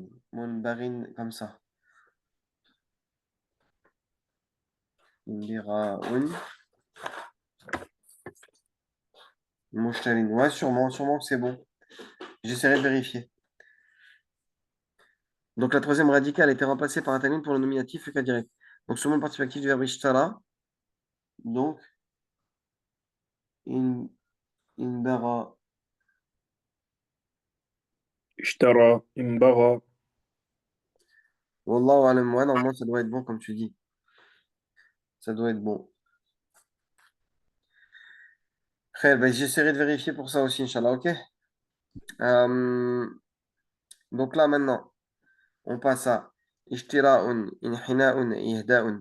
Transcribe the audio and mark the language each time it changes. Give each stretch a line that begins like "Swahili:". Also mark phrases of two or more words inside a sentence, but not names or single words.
Arabic: منبرٍ,
French: comme ça.
Arabic: انبراءٌ مشترٍ.
French: Ouais, sûrement que c'est bon. J'essaierai de vérifier. Donc la troisième radicale a été remplacée par un tanwin pour le nominatif et le cas direct. Donc sur le participe actif du verbe ishtara. Donc,
Arabic: إن، انبرى. اشترى، انبرى. والله أعلم.
French: Ouais, normalement, ça doit être bon, comme tu dis. Ça doit être bon. Très ben, j'essaierai de vérifier pour ça aussi, Inch'Allah, ok? Euh, donc là, maintenant, on passe à
Arabic: اشتراءٌ، انحناءٌ
French: et Ihda'un.